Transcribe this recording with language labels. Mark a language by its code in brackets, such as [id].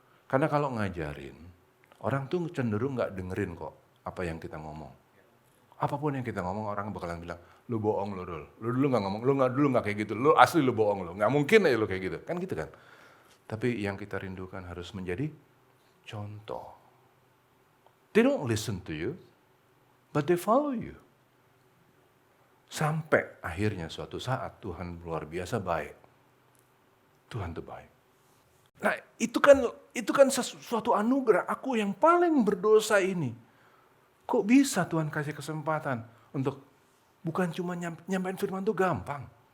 [id] Karena kalau ngajarin, orang tuh cenderung nggak dengerin kok apa yang kita ngomong. Apapun yang kita ngomong, orang bakalan bilang, lu bohong lu dulu nggak ngomong, lu nggak kayak gitu, lu asli lu bohong lu, nggak mungkin aja lu kayak gitu, kan gitu kan. Tapi yang kita rindukan harus menjadi contoh. [en] They don't listen to you, but they follow you. [id] Sampai akhirnya suatu saat Tuhan luar biasa baik. Tuhan itu baik. Nah itu kan sesuatu anugerah. Aku yang paling berdosa ini. Kok bisa Tuhan kasih kesempatan untuk bukan cuma nyampein firman itu gampang.